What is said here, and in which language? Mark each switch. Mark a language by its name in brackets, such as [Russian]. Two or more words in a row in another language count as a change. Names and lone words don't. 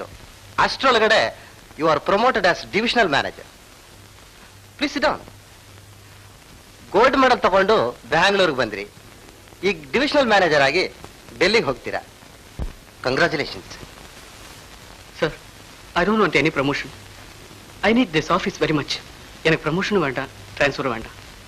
[English] ಅಷ್ಟರೊಳಗಡೆ you are promoted as divisional manager. please sit down. gold medal [Kannada] ತಗೊಂಡು ಬ್ಯಾಂಗ್ಳೂರ್ಗೆ ಬಂದ್ರಿ, ಈಗ [English] divisional manager [Kannada] ಆಗಿ ಡೆಲ್ಲಿಗೆ ಹೋಗ್ತೀರಾ. ಕಂಗ್ರಾಚುಲೇಷನ್ಸ್. ಸರ್, [English] I don't want any promotion. I need this office very much. [Tamil] எனக்கு ப்ரமோஷனும் வேண்டாம், ட்ரான்ஸ்ஃபரும் வேண்டாம்.